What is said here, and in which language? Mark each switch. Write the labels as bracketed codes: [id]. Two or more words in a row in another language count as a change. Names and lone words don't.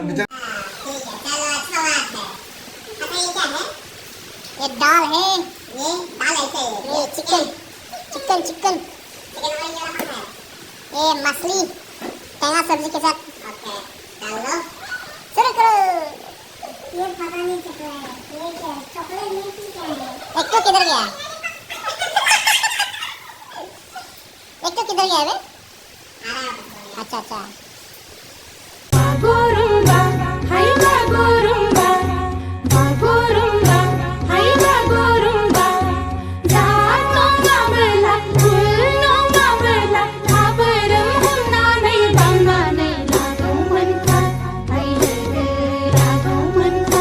[hi] ये दाल है ये दाल ऐसे ये चिकन चिकन चिकन ये मछली टेंगा सब्जी के साथ ओके डाल लो शुरू करो ये पता नहीं क्या है ये क्या चॉकलेट नहीं क्या है एक तो किधर गया बे अच्छा अच्छा [brx] Bagurumba, hai Bagurumba, Bagurumba, hai Bagurumba. Jatong ngabela, kulong ngabela, haberum humna nei bangna nei lagong manka, hai le lagong manka.